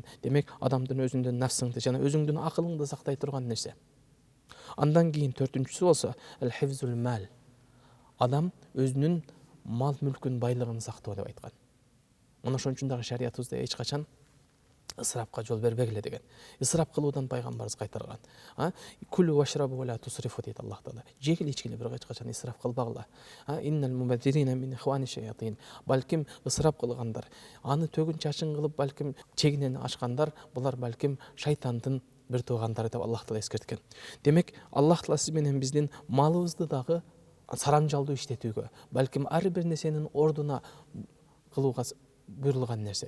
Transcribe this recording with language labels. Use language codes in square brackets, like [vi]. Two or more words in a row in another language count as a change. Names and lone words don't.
[ky] Демек, адамдын өзүнүн нафсыңды жана өзүңдүн акылыңды сактай турган нерсе. Андан кийин төртүнчүсү болсо [ar] الحفظ المال. [ky] Адам өзүнүн мал мүлкүн байлыгын сактоо деп айткан. Мына ошон үчүн дагы шариятыбызда эч качан ысырапка жол бербегиле деген. Ысырап кылуудан пайгамбарыбыз кайтарган. [ar] كلوا واشربوا ولا تسرفوا дейт Аллах таала. [ky] Жегиле ичкиле, бирок эч качан ысырап кылбагыла. [ar] إن المبذرين من إخوان الشياطين. [ky] Балким ысырап кылгандар, аны төгүн чачын кылып, балким чегинен ашкандар, булар балким шайтандын бир туугандары деп Аллах таала эскерткен. Демек, Аллах таала сиз менен биздин малыбызды дагы сарамжалдуу иштетүүгө, балким ар бир нерсенин ордуна кылууга буйрулган нерсе.